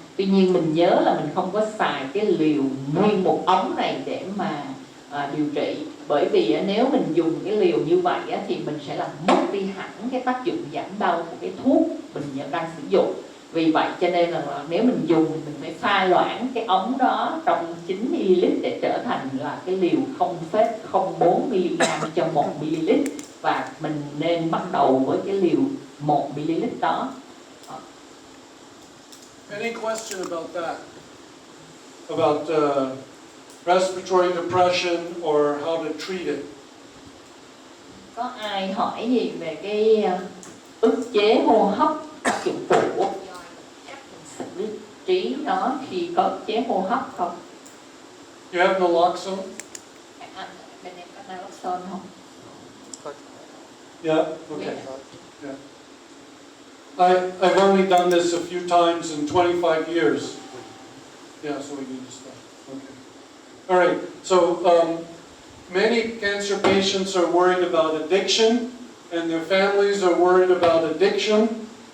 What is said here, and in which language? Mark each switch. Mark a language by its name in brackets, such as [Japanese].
[Vietnamese] Tuy nhiên mình nhớ là mình không có xài cái liều nguyên một ống này để mà điều trị, bởi vì nếu mình dùng cái liều như vậy thì mình sẽ làm mất đi hẳn cái tác dụng giảm đau của cái thuốc mình đang sử dụng. Vì vậy cho nên là nếu mình dùng thì mình phải pha loãng cái ống đó trong 9 ml để trở thành là cái liều 0,04 mg cho 1 ml, và mình nên bắt đầu với cái liều 1 ml đó. [English] Any question about that? About respiratory depression or how to treat it? [Vietnamese] Có ai hỏi gì về cái ức chế hô hấp, tác dụng phụ, cách mình xử trí nó khi có ức chế hô hấp không? [English] You have naloxone? [Vietnamese] Bên em có naloxone không? [English] Yeah? Okay. Yeah. I've only done this a few times in 25 years. Yeah, so we need to stop. Okay. All right. So many cancer patients are worried about addiction, and their families are worried about addiction.